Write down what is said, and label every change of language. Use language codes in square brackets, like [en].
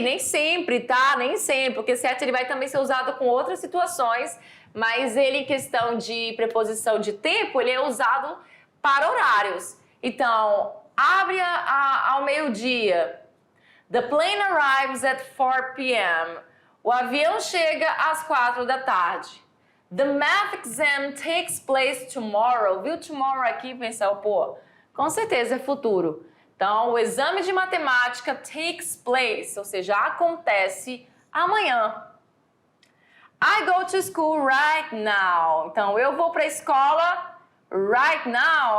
[pt] Nem sempre, tá? Nem sempre, porque esse at ele vai também ser usado com outras situações, mas ele em questão de preposição de tempo, ele é usado para horários. Então, abre ao meio-dia. [en] The plane arrives at 4 p.m. [pt] O avião chega às 4 da tarde. [en] The math exam takes place tomorrow. [pt] Viu tomorrow aqui? Pensar, pô, com certeza é futuro. Então, o exame de matemática takes place, ou seja, acontece amanhã. [en] I go to school right now. [pt] Então, eu vou para a escola [en] right now.